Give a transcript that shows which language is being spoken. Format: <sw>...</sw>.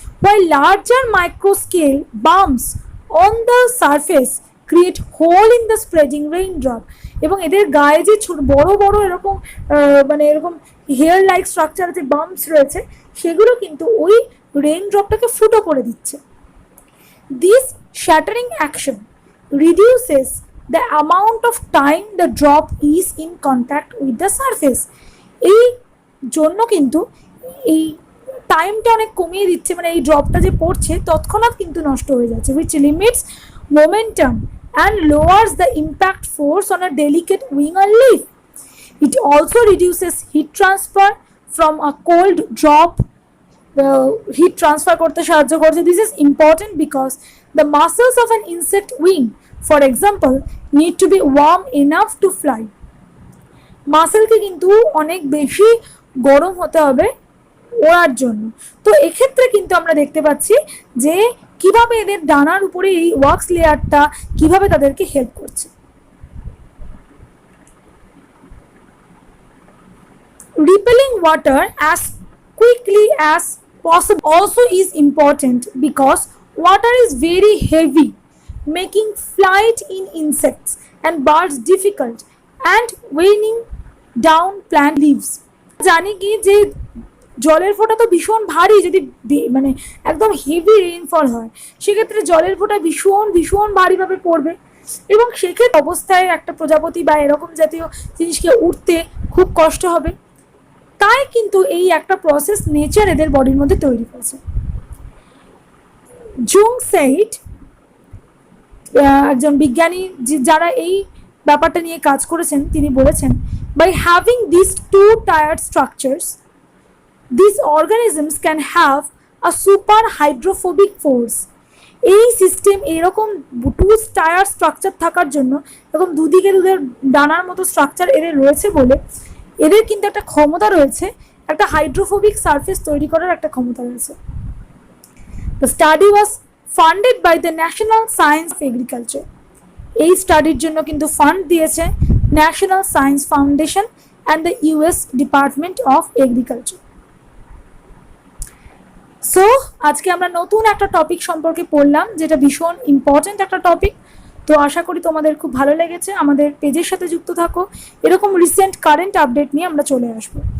<en>while larger micro scale bumps on the surface create hole in the spreading raindrop.</en> <bn>এবং এদের গায়ে যে বড় বড় এরকম মানে এরকম হেয়ার লাইক স্ট্রাকচার যে বাম্পস রয়েছে, সেগুলো কিন্তু ওই রেইনড্রপটাকে ফুটো করে দিচ্ছে।</bn> <en>This shattering action reduces the amount of time the drop is in contact with the surface.</en> <bn>এই জন্য কিন্তু এই টাইমটা অনেক কমিয়ে দিচ্ছে, মানে এই ড্রপটা যে পড়ছে তৎক্ষণাৎ কিন্তু নষ্ট হয়ে যাচ্ছে,</bn> <en>which limits momentum and lowers the impact force on a delicate wing or leaf. It also reduces heat transfer from a cold drop.</en> <bn>Heat transfer করতে সাহায্য করছে.</bn> <en>This is important because the muscles of an insect wing, for example, need to be warm enough to fly.</en> <bn>মাসেলকে কিন্তু অনেক বেশি গরম হতে হবে ওড়ার জন্য। তো এক্ষেত্রে কিন্তু আমরা দেখতে পাচ্ছি যে কিভাবে এদের ডানার উপরে এই ওয়াক্স লেয়ারটা কিভাবে তাদেরকে হেল্প করছে।</bn> <en>Repelling water as quickly as possible also is important because water is very heavy, making flight in insects and birds difficult and weighing down plant leaves.</en> <bn>জানি কি যে জলের ফোঁটা তো ভীষণ ভারী, যদি মানে একদম হেভি রেইনফল হয় সেক্ষেত্রে জলের ফোঁটা ভীষণ ভীষণ ভারীভাবে পড়বে এবং সেক্ষেত্রে অবস্থায় একটা প্রজাপতি বা এরকম জাতীয় জিনিসকে উঠতে খুব কষ্ট হবে। তাই কিন্তু এই একটা প্রসেস নেচার এদের বডির মধ্যে তৈরি করেছে।</bn> <en>Jung said,</en> <bn>একজন বিজ্ঞানী যারা এই ব্যাপারটা নিয়ে কাজ করেছেন, তিনি বলেছেন,</bn> <en>By having this two tiered structures these organisms can have a super hydrophobic force.</en> <bn>এই সিস্টেম এরকম টু টায়ার স্ট্রাকচার থাকার জন্য, এরকম দুদিকে দুধের ডানার মতো স্ট্রাকচার এদের রয়েছে বলে এদের কিন্তু একটা ক্ষমতা রয়েছে, একটা হাইড্রোফোবিক সারফেস তৈরি করার একটা ক্ষমতা রয়েছে।</bn> <en>The study was funded by the National Science of Agriculture.</en> <bn>এই স্টাডির জন্য কিন্তু ফান্ড দিয়েছে national science foundation and the US department of agriculture. So আজকে আমরা নতুন একটা টপিক সম্পর্কে পড়লাম, যেটা ভীষণ ইম্পর্টেন্ট একটা টপিক। তো আশা করি তোমাদের খুব ভালো লেগেছে। আমাদের পেজের সাথে যুক্ত থাকো, এরকম রিসেন্ট কারেন্ট আপডেট নিয়ে আমরা চলে আসবো।</bn>